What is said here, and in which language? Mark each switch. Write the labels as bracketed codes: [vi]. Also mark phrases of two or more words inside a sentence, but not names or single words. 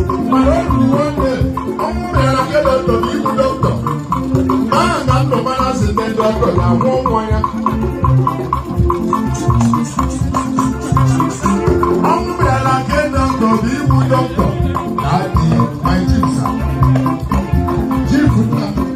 [ig] Mana otu nwanne, ọnwụ bịara nke dọkịta bụ igbu dọkịta. Aha na ndụ mara si ndị dọkịta ga-anwụ nwa ya. Ọnwụ bịara nke dọkịta bụ igbu dọkịta. [en] That is my chief, sir. Chief, sir.